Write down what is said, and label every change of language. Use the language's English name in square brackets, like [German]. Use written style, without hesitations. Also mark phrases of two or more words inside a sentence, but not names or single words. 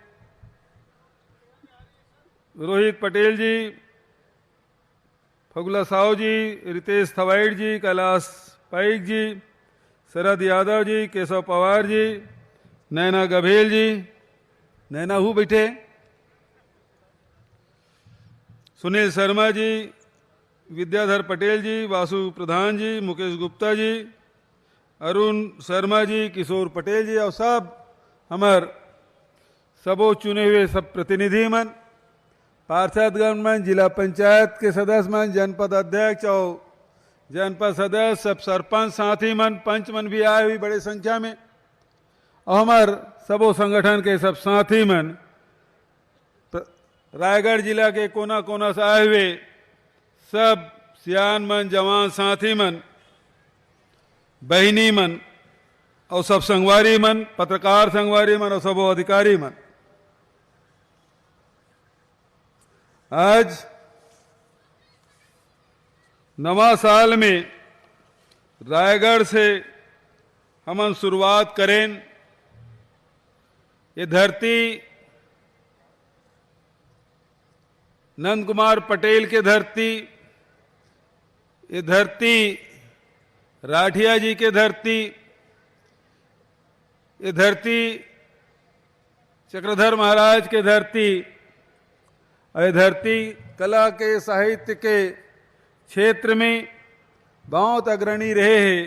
[Chhattisgarhi] रोहित पटेल जी, फगुला साहू जी, रितेश थवाइट जी, कैलाश पाइक जी, शरद यादव जी, केशव पवार जी, नैना गभेल जी, नैना हूँ बैठे, सुनील शर्मा जी, विद्याधर पटेल जी, वासु प्रधान जी, मुकेश गुप्ता जी, अरुण शर्मा जी, किशोर पटेल जी और सब हमार सबो चुने हुए सब प्रतिनिधि मन, पार्षदगण मन, जिला पंचायत के सदस्य मन, जनपद अध्यक्ष और जनपद सदस्य, सब सरपंच साथी मन, पंच मन भी आए हुई बड़े संख्या में, और हमार सबो संगठन के सब साथी मन, रायगढ़ जिला के कोना कोना से आए हुए सब सियान मन, जवान साथी मन, बहिनी मन और सब संगवारी मन, पत्रकार संगवारी मन और सब अधिकारी मन, आज नवा साल में रायगढ़ से हम शुरुआत करें। ये धरती नंद कुमार पटेल के धरती, ये धरती राठिया जी के धरती, ये धरती चक्रधर महाराज के धरती, और ये धरती कला के साहित्य के क्षेत्र में बहुत अग्रणी रहे हैं।